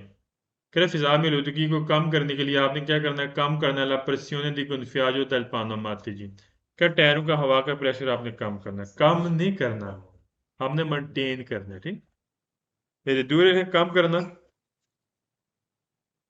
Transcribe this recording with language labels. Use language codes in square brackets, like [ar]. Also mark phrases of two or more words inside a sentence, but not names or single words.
[hi] कह रहे फिजा में आलूदगी को कम करने के लिए आपने क्या करना है, कम करना है [it] la pressione di gonfiaggio del pneumatici [hi] जी, क्या टायरों का हवा का प्रेशर आपने कम करना है, कम नहीं करना, हमने मेंटेन करना है, ठीक, ridurre है कम करना,